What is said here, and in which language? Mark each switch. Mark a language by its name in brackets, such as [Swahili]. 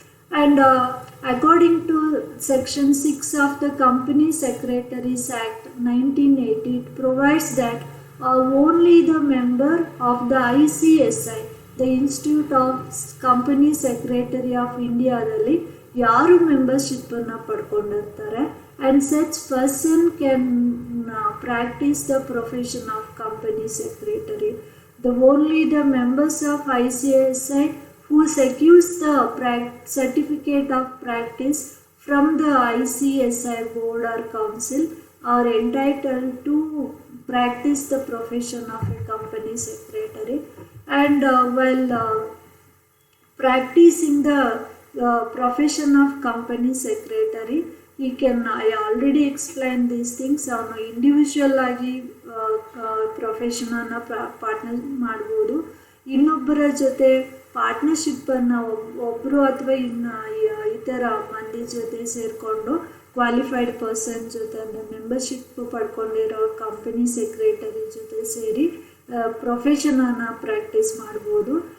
[English] and according to section 6 of the company secretaries act 1980, it provides that only the member of the ICSI, the institute of company secretary of ಇಂಡಿಯಾದಲ್ಲಿ [Kannada] ಯಾರು ಮೆಂಬರ್ಶಿಪ್ಪನ್ನು ಪಡ್ಕೊಂಡಿರ್ತಾರೆ [English] And such person can practise the profession of company secretary. Only the members of ICSI who secures the certificate of practice from the ICSI board or council are entitled to practice the profession of a company secretary. And while practicing the profession of company secretary, he can, I already explained these things, [Kannada] ಅವನು individual ಆಗಿ ಪ್ರೊಫೆಷನನ್ನು partner ಮಾಡ್ಬೋದು, ಇನ್ನೊಬ್ಬರ ಜೊತೆ ಪಾರ್ಟ್ನರ್ಶಿಪ್ಪನ್ನು ಒಬ್ಬರು ಅಥವಾ ಇತರ ಮಂದಿ ಜೊತೆ ಸೇರಿಕೊಂಡು ಕ್ವಾಲಿಫೈಡ್ ಪರ್ಸನ್ ಜೊತೆ ಅಂದರೆ ಮೆಂಬರ್ಶಿಪ್ ಪಡ್ಕೊಂಡಿರೋ ಕಂಪನಿ ಸೆಕ್ರೆಟರಿ ಜೊತೆ ಸೇರಿ ಪ್ರೊಫೆಷನನ್ನು ಪ್ರಾಕ್ಟೀಸ್ ಮಾಡ್ಬೋದು.